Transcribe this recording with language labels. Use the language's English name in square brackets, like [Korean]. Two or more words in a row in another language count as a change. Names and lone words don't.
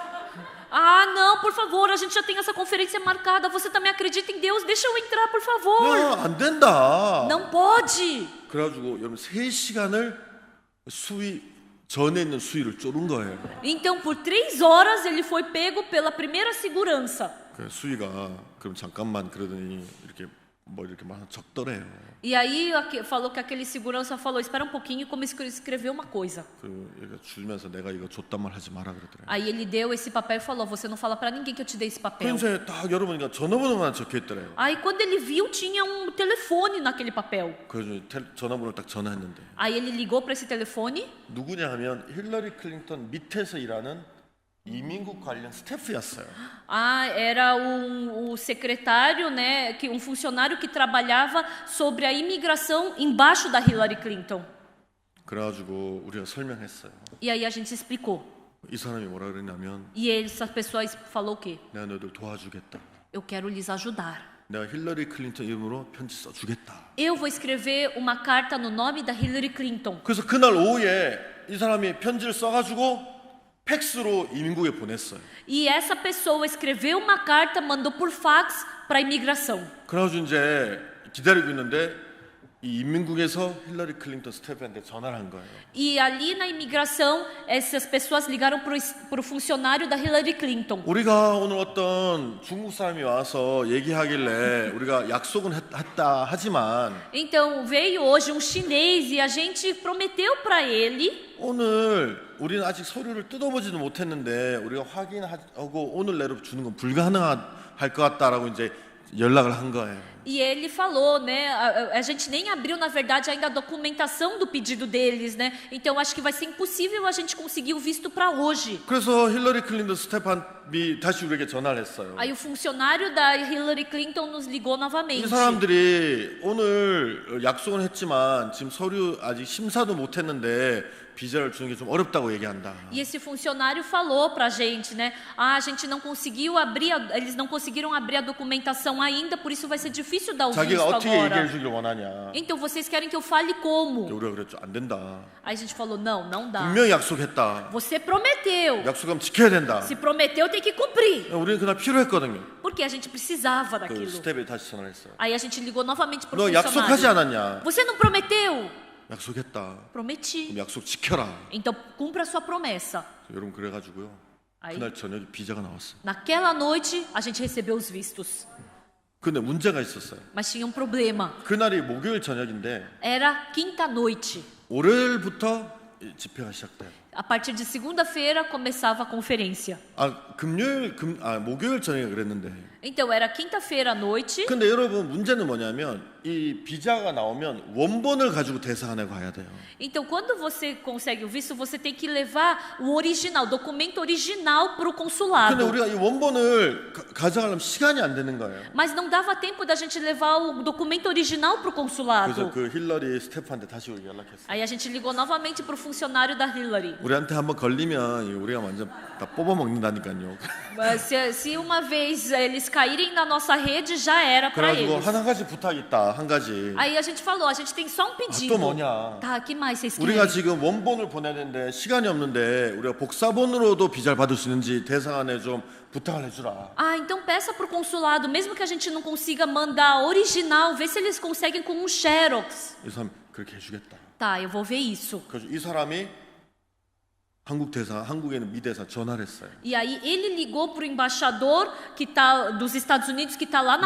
[Portuguese] Ah, não, por favor, a gente já tem essa conferência marcada. Você também acredita em Deus? Deixa eu entrar, por favor. [Korean] 야, 안 된다. [Portuguese] Não pode. [Korean] 그래가지고 여러분 3시간을 수위 전에 있는 수위를 쫓은 거예요. [Portuguese] Então, por 3 horas, ele foi pego pela primeira segurança. [Korean] 그 수위가 그럼 잠깐만 그러더니 이렇게 뭐 이렇게 막 적더래요. [Portuguese] E aí falou que aquele segurança falou, espera um pouquinho, e começou a escrever uma coisa. [Korean] 그 얘가 주면서 내가 이거 줬단 말 하지 마라 그러더래요. [Portuguese] Aí ele deu esse papel e falou, você não fala para ninguém que eu te dei esse papel. [Korean] 그래서 딱 열어보니까 전화번호만 적혀 있더래요. [Portuguese] Aí quando ele viu, tinha um telefone naquele papel. [Korean] 그래서 전화번호를 딱 전화했는데 [Portuguese] Aí ele ligou para esse telefone. [Korean] 누구냐 하면 힐러리 클린턴 밑에서 일하는 이민국 관련 스태프였어요. [Portuguese] Ah, era o secretário, né, um funcionário que trabalhava sobre a imigração embaixo da Hillary Clinton. [Korean] 그래가지고 우리가 설명했어요. [Portuguese] E aí a gente explicou. [Korean] 이 sa람이 뭐라 그랬냐면 [Portuguese] E essa pessoa falou o quê? [Korean] 내가 너희들 도와주겠다. [Portuguese] Eu quero lhes ajudar. [Korean] 내가 힐러리 클린턴 이름으로 편지 써주겠다. [Portuguese] Eu vou escrever uma carta no nome da Hillary Clinton. [Korean] 그래서 그날 오후에 이 사람이 편지를 써가지고 팩스로 이민국에 보냈어요. [Portuguese] E essa pessoa escreveu uma carta, mandou por fax para a imigração. [Korean] 그래가지고 이제 기다리고 있는데 이 인민국에서 힐러리 클린턴 스태프한테 전화를 한 거예요. [Portuguese] E ali na imigração, essas pessoas ligaram para o funcionário da Hillary Clinton. [Korean] 우리가 오늘 어떤 중국 사람이 와서 얘기하길래 우리가 약속은 했다 하지만 [Portuguese] Então veio hoje um chinês e a gente prometeu para ele. [Korean] 오늘 우리는 아직 서류를 뜯어보지도 못했는데 우리가 확인하고 오늘 내로 주는 건 불가능할 것 같다라고 이제 연락을 한 거예요. [Portuguese] E ele falou, né? A gente nem abriu, na verdade, ainda a documentação do pedido deles, né? Então acho que vai ser impossível a gente conseguir o visto para hoje. [Korean] 그래서 힐러리 클린턴 스태프한테 다시 우리에게 전화를 했어요. [Portuguese] Aí o funcionário da Hillary Clinton nos ligou [Korean] 이 [Portuguese] novamente. [Korean] 사람들이 오늘 약속은 했지만 지금 서류 아직 심사도 못했는데 비자를 주는 게 좀 어렵다고 얘기한다. [Portuguese] E esse funcionário falou pra gente, né? Ah, a gente não conseguiu abrir, eles não conseguiram abrir a documentação ainda, por isso vai ser difícil dar o visto [Korean] 자기가 어떻게 얘기해 [Portuguese] agora. [Korean] 주기를 원하냐. [Portuguese] Então vocês querem que eu fale como? [Korean] 우리가 그랬죠. 안 된다. [Portuguese] Aí a gente falou, não, não dá. [Korean] 분명히 약속했다. [Portuguese] Você prometeu. [Korean] 약속하면 지켜야 된다. [Portuguese] Se prometeu, tem que cumprir. [Korean] 우리는 그날 필요했거든요. [Portuguese] Porque a gente precisava [Korean] 그 [Portuguese] daquilo. [Korean] 스텝에 다시 전화를 했어요. [Portuguese] Aí a gente ligou novamente pro [Korean] 너 약속하지 [Portuguese] funcionário. [Korean] 않았냐? [Portuguese] Você não prometeu? [Korean] 약속했다. [Portuguese] Prometi. [Korean] 그럼 약속 지켜라. [Portuguese] Então cumpra a sua promessa. [Korean] 여러분 그래가지고요. [Portuguese] Aí, [Korean] 그날 저녁에 비자가 나왔어요. [Portuguese] naquela noite, a gente recebeu os vistos. [Korean] 근데 문제가 있었어요. [Portuguese] Mas tinha um problema. [Korean] 그날이 목요일 저녁인데 [Portuguese] Era quinta-noite. [Korean] 월요일부터 집회가 시작돼요. [Portuguese] A partir de segunda-feira começava a conferência. [Korean] 목요일 저녁에 그랬는데. [Portuguese] Então era quinta-feira à noite. [Korean] 근데 여러분 문제는 뭐냐면 이 비자가 나오면 원본을 가지고 대사관에 가야 돼요. [Portuguese] Então quando você consegue o visto, você tem que levar o original, o documento original para o [Korean] 근데 [Portuguese] consulado. [Korean] 우리가 이 원본을 가져가려면 시간이 안 되는 거예요. [Portuguese] Mas não dava tempo da gente levar o documento original para o [Korean] 그래서 [Portuguese] consulado. [Korean] 그 힐러리 스태프한테 다시 연락했어요. [Portuguese] Aí a gente ligou novamente para o funcionário da Hillary. [Korean] 우리한테 한번 걸리면 우리가 완전 다 뽑아 먹는다니까요. [Portuguese] Mas se uma vez eles caírem na nossa rede, já era para [Korean] 그래가지고 [Portuguese] eles. [Korean] 한 가지 부탁이 있다. 한 가지. [Portuguese] Aí a gente falou, a gente tem só um pedido. [Korean] 또 뭐냐? [Portuguese] Tá, que mais vocês [Korean] 우리가 [Portuguese] querem? [Korean] 지금 원본을 보내야 되는데 시간이 없는데 우리가 복사본으로도 비자를 받을 수 있는지 대사관에 좀 부탁을 해주라. [Portuguese] Ah, então peça para o consulado, mesmo que a gente não consiga mandar original, vê se eles conseguem com um xerox. [Korean] 이 사람 그렇게 해주겠다. [Portuguese] Tá, eu vou ver isso. [Korean] 그래서 이 사람이 한국에 있는 미 대사 전화를 했어요. [Portuguese] E aí ele ligou para o embaixador que tá dos Estados Unidos que está lá na